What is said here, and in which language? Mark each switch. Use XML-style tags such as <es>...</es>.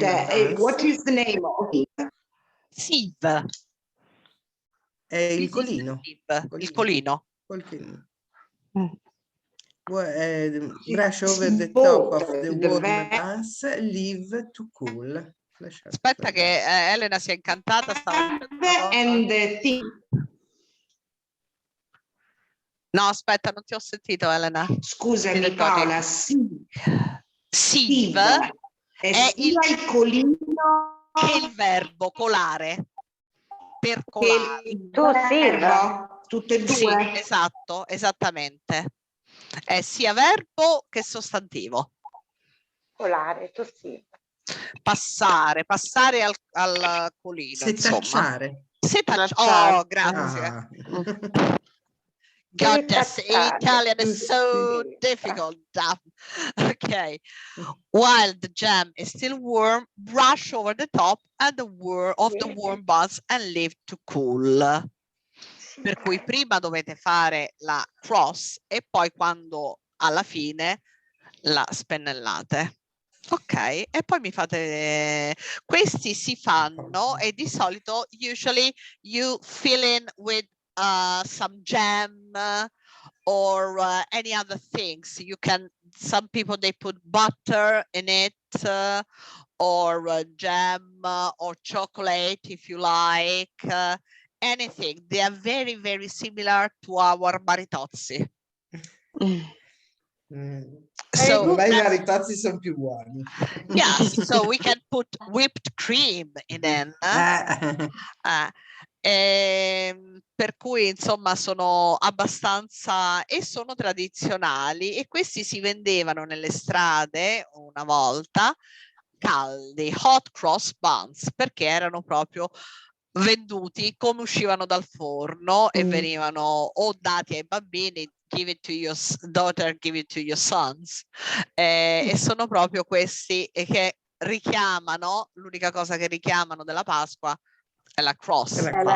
<en>And what is the name of it? Sieve.</en> <it>È il colino. Il colino. Brush over the top of the warm buns, leave to cool. Aspetta che Elena si è incantata.</it> <en>And the thing.</en> <it>No, aspetta, non ti ho sentito, Elena. Scusami Paola, sieve è sia il colino che il verbo colare. Per colare. Tutte e due? Sì, esatto, esattamente. È sia verbo che sostantivo. Colare, tossivo. Passare al colino. Setacciare. Oh, grazie.</it> <en>God, Italian is so difficult. Okay. While the jam is still warm, brush over the top and the warm buns and leave to cool.</en> <it>Per cui prima dovete fare la cross e poi quando alla fine la spennellate. Ok, e poi mi fate, questi si fanno e di solito</it> <en>usually you fill in with some jam or any other things. You can, some people they put butter in it or jam or chocolate if you like, anything. They are very, very similar to our maritozzi.</en> <it>So i maritozzi sono più buoni.</it> <en>Yes, so we can put whipped cream in it.</en> <it>Per cui insomma sono abbastanza e sono tradizionali e questi si vendevano nelle strade una volta caldi, hot cross buns, perché erano proprio venduti come uscivano dal forno e venivano o dati ai bambini,</it> <en>give it to your daughter, give it to your sons,</en> <it>e sono proprio questi che richiamano, l'unica cosa che richiamano della Pasqua è la cross,</it>